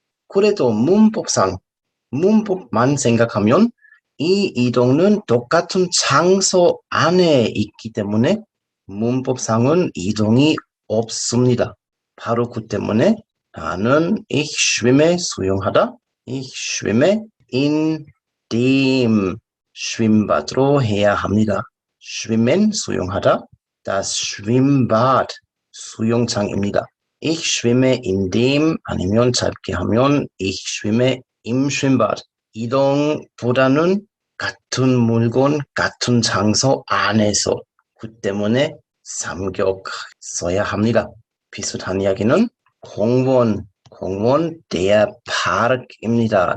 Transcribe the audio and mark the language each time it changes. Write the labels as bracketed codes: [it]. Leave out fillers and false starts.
[ko] 그래도 문법만 생각하면 이 이동은 똑같은 장소 안에 있기 때문에 문법상은 이동이 없습니다. 바로 그 때문에 나는 ich schwimme 수영하다. [de] ich schwimme in dem Schwimmbad로 [ko] 해야 합니다. schwimmen 수영하다. das Schwimmbad 수영장입니다. [de] Ich schwimme in dem [ko] 아니면 짧게 하면 [de] ich schwimme im Schwimmbad. [ko] 이동보다는 같은 물건, 같은 장소 안에서 그 때문에 삼격 써야 합니다. 비슷한 이야기는 공원, der Park입니다.